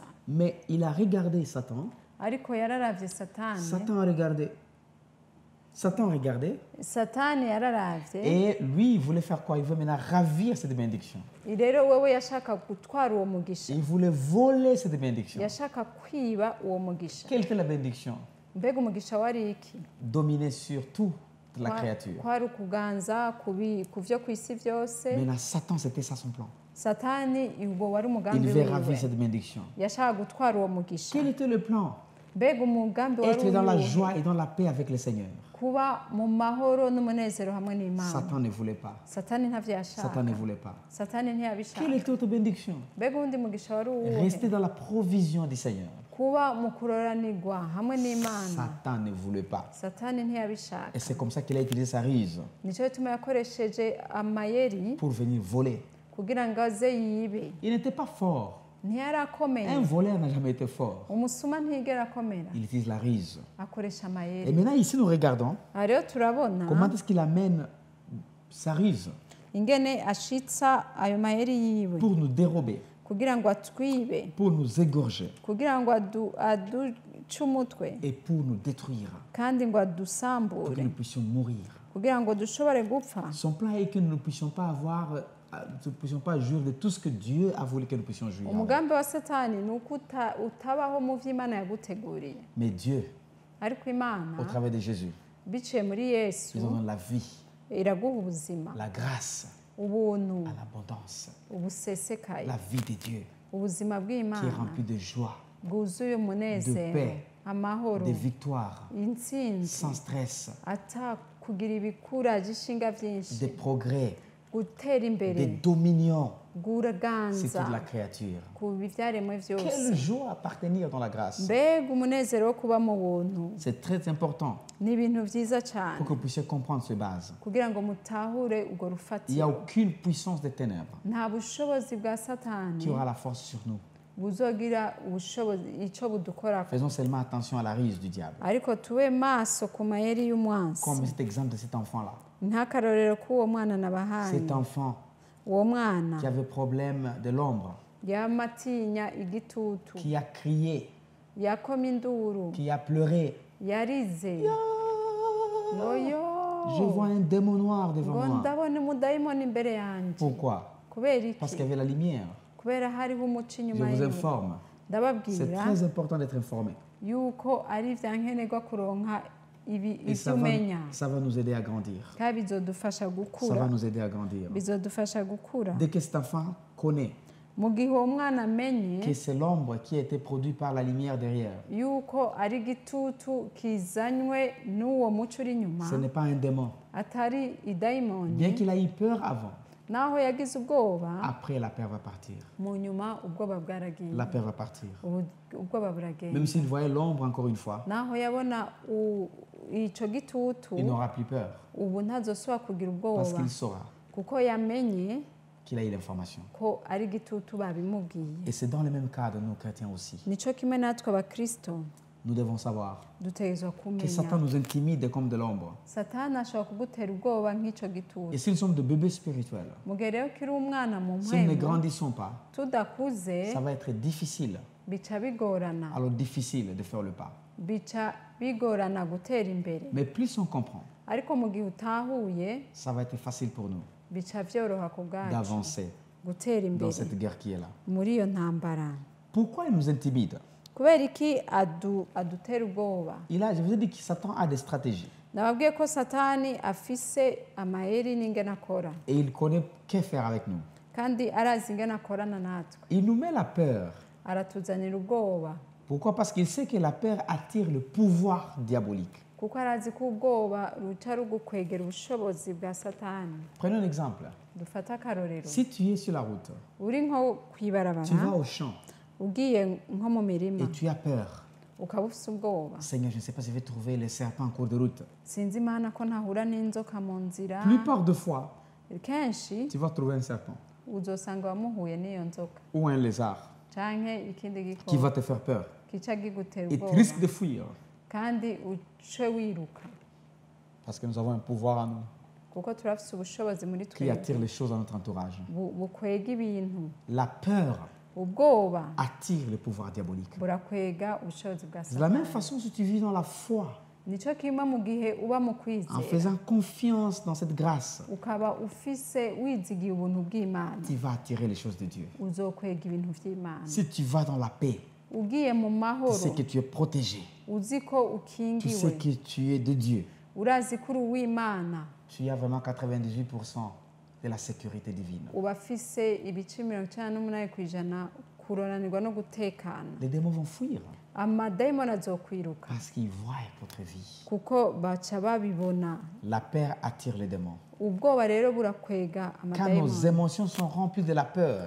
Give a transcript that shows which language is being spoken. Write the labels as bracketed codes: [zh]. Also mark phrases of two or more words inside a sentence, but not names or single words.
[fr] Mais il a regardé Satan. [rn] ariko yararavye Satani. [fr] Satan a regardé. Satan a regardé. [rn] Satani yararavye, [fr] Et lui, il voulait faire quoi? Il voulait maintenant ravir cette bénédiction. [rn] rero wewe yashaka gutwara uwo mugisha, [fr] Il voulait voler cette bénédiction. [rn] yashaka kwiba uwo mugisha. [fr] Quelle était la bénédiction? [rn] mbega umugisha wari iki? [fr] Dominer sur toute la créature. [rn] kwari ukuganza ku vyo kw'isi vyose. [fr] Maintenant, Satan, c'était ça son plan. [rn] Satani ubwo wari [fr] Il [rn] umugambi [fr] devait ravir [rn] wiwe, [fr] cette bénédiction. [rn] yashaka gutwara uwo mugisha. [fr] Quel était le plan? [rn] mbega umugambi wari [fr] Être dans la [rn] uwiwe, [fr] joie et dans la paix avec le Seigneur. [rn] kuba mu mahoro n'umunezero hamwe n'Imana. [fr] Satan ne voulait pas. [rn] Satani ntavyo yashaka, [fr] Satan ne voulait pas. [rn] Satani ntiyabishaka. [fr] Quelle était votre bénédiction? [rn] mbega uwundi mugisha wari uwuhe? [fr] Rester dans la provision du Seigneur. [rn] kuba mu kuroranirwa hamwe n'Imana. [fr] Satan ne voulait pas. [rn] Satani ntiyabishaka. [fr] Et c'est comme ça qu'il a utilisé sa ruse [rn] nico gituma yakoresheje amayeri [fr] pour venir voler. [rn] kugira ngo aze yibe. [fr] Il n'était pas fort. [rn] ntiyari akomeye, [fr] Un voleur n'a jamais été fort. [rn] umusuma ntiyigera akomera, [fr] Il utilise la ruse. [rn] akoresha [fr] Et [rn] amayeri. [fr] maintenant, ici, nous regardons [rn] aha rero turabona [fr] comment est-ce qu'il amène sa ruse [rn] ingene ashitsa ayo mayeri yiwe [fr] pour nous dérober, [rn] kugira ngo atwibe, [fr] pour nous égorger [rn] kugira ngo aduce umutwe, [fr] et pour nous détruire, [rn] kandi ngo [fr] pour [rn] adusambure, [fr] que nous puissions mourir. [rn] kugira ngo dushobore gupfa. [fr] Son plan est que nous ne puissions pas avoir, nous ne puissions pas jouir de tout ce que Dieu a voulu que nous puissions jouir. [rn] umugambi wa Satani ni uko utabaho mu vy'Imana yaguteguriye, [fr] Mais Dieu, [rn] ariko Imana [fr] au travers de Jésus, [rn] biciye muri Yesu [fr] nous donnons la vie, [rn] iraguha ubuzima, [fr] la grâce, [rn] ubuntu [fr] à l'abondance, [rn] ubusesekaye, [fr] la vie de Dieu [rn] ubuzima [fr] qui est [rn] bw'Imana [fr] remplie de joie, [rn] bwuzuye umunezero [fr] paix, [rn] amahoro [fr] des victoires, [rn] intsinzi [fr] sans stress, [rn] kugira ibikuraje ishinga byinshi [fr] des progrès, [rn] gutera imbere [fr] des dominions. C'est [rn] guganza [fr] toute la créature. [rn] ku byaremwe byose [fr] Quelle joie appartenir dans la grâce. [rn] mbega umunezero wo kuba mu buntu [fr] C'est très important [rn] ni ibintu byiza cyane [fr] pour que vous puissiez comprendre ce base. [rn] kugira ngo mutahure urwo [fr] Il n'y a [rn] rufatiro [fr] aucune puissance des ténèbres [rn] nta bushobozi bwa satani [fr] qui aura la force sur nous. [rn] buzogira ubushobozi icyo budukorako [fr] Faisons seulement attention à la ruse du diable. [rn] ariko tube maso ku mayeri y'umwansi [fr] Comme cet exemple de cet enfant-là. [rn] nk'akarorero k'uwo mwana nabahaye [fr] Cet enfant [rn] uwo mwana [fr] qui avait problème de l'ombre, [rn] yamatinya igitutu [fr] qui a crié, [rn] yakoma induru [fr] qui a pleuré. [rn] yarize oyo [fr] Je vois un démon noir [rn] ngo [fr] devant moi. [rn] ndabona umudayimoni imbere yanjye [fr] Pourquoi? [rn] kubera [fr] Parce [rn] iki [fr] qu'il y avait la lumière. [rn] kubera hariho umuco [fr] Je [rn] inyuma [fr] vous [rn] yiwe [fr] informe. C'est [rn] ndababwira [fr] très important d'être informé. [rn] yuko ari ibya nkenerwa kuronka [fr] Et [rn] ibyo [fr] ça [rn] umenya [fr] va nous aider à grandir. [rn] kandi bizodufasha [fr] Ça [rn] gukura [fr] va nous aider à grandir. [rn] bizodufasha gukura [fr] Dès que cet enfant connaît [rn] mu gihe uwo mwana amenye [fr] que c'est l'ombre qui a été produite par la lumière derrière, [rn] yuko ari igitutu kizanywe n'uwo muco uri inyuma [fr] ce n'est pas un démon. [rn] atari idayimoni [fr] Bien qu'il ait eu peur avant, [rn] naho yagize ubwoba [fr] après la peur va partir. [rn] mu nyuma ubwoba bwaragiye [fr] La peur va partir. [rn] ubwoba buragenda [fr] Même s'il voyait l'ombre encore une fois, [rn] naho yabona icyo gitutu [fr] il n'aura plus peur [rn] ubu ntazosubira kugira [fr] parce [rn] ubwoba [fr] qu'il saura [rn] kuko yamenye [fr] qu'il a eu l'information. [rn] ko ari igitutu babimubwiye [fr] Et c'est dans le même cas de nous chrétiens aussi. [rn] nicyo kimwe natwe abakristo [fr] Nous devons savoir [rn] dutegerezwa [fr] que [rn] kumenya [fr] Satan nous intimide comme de l'ombre. [rn] satani ashobora kugutera ubwoba nk'icyo gitutu [fr] Et si nous sommes de bébés spirituels, [rn] mu gihe rero kiri umwana mu [fr] si nous ne [rn] mpwemu [fr] grandissons pas, [rn] tudakuze [fr] ça va être difficile. [rn] bica bigorana [fr] Alors difficile de faire le pas. [rn] bica bigorana gutera imbere [fr] Mais plus on comprend, [rn] ariko mu gihe utahuye [fr] ça va être facile pour nous [rn] bica byoroha ku bwacu [fr] d'avancer [rn] gutera [fr] dans [rn] imbere [fr] cette guerre qui est là. [rn] muri iyo ntambara [fr] Pourquoi il nous intimide? [rn] kubera iki adutera ubwoba [fr] Je vous ai dit que Satan a des stratégies. [rn] nababwiye ko satani afise amayeri n'ingene akora [fr] Et il connaît que faire avec nous. [rn] kandi arazi ingene akorana natwe [fr] Il nous met la peur. [rn] aratuzanira ubwoba [fr] Pourquoi? Parce qu'il sait que la peur attire le pouvoir diabolique. [rn] kuko arazi ko ubwoba ruca rugukwegera ubushobozi bwa satani [fr] Prenons un exemple. [rn] dufate akarorero [fr] Si tu es sur la route, [rn] uri nko ku ibarabara [fr] tu vas au champ [rn] ugiye nko mu mirima [fr] et tu as peur. [rn] ukaba ufite ubwoba [fr] Seigneur, je ne sais pas si je vais trouver les serpents en cours de route. [rn] sinzi imana ko ntahura n'inzoka mu nzira [fr] Plupart de fois, [rn] kenshi [fr] tu vas trouver un serpent [rn] uzosanga wamuhuye n'iyo nzoka [fr] ou un lézard [rn] canke ikindi [fr] qui [rn] gikoko [fr] va te faire peur. [rn] kica kigutera [fr] Et tu [rn] ubwoba [fr] risques de fuir [rn] kandi uce wiruka [fr] parce que nous avons un pouvoir en nous [rn] kuko turafise ubushobozi muri [fr] qui [rn] twebwe [fr] attire les choses à notre entourage. [rn] bukwega ibintu [fr] La peur [rn] ubwoba [fr] attire le pouvoir diabolique. [rn] burakwega ubushobozi bwa [fr] De la même [rn] satani [fr] façon, si tu vis dans la foi, [rn] nicyo kimwe mu gihe uba mu [fr] en [rn] kwizera [fr] faisant confiance dans cette grâce, [rn] ukaba ufise wizigiye ubuntu bw'imana [fr] tu vas attirer les choses de Dieu. [rn] uzokwega ibintu by'imana [fr] Si tu vas dans la paix, [rn] ugiye mu [fr] tu [rn] mahoro [fr] sais que tu es protégé. [rn] uzi ko [fr] Tu [rn] ukingiwe [fr] sais que tu es de Dieu. [rn] urazi ko uri uw'imana [fr] Tu as vraiment 98% de la sécurité divine. [rn] uba afise ibice 98% kuronanirwa no gutekana [fr] Les démons vont fuir [rn] amadayimoni azokwiruka [fr] parce qu'ils voient votre vie. [rn] kuko baca babibona [fr] La peur attire les démons. [rn] ubwoba rero burakwega [fr] Quand nos [rn] amadayimoni [fr] émotions sont remplies de la peur,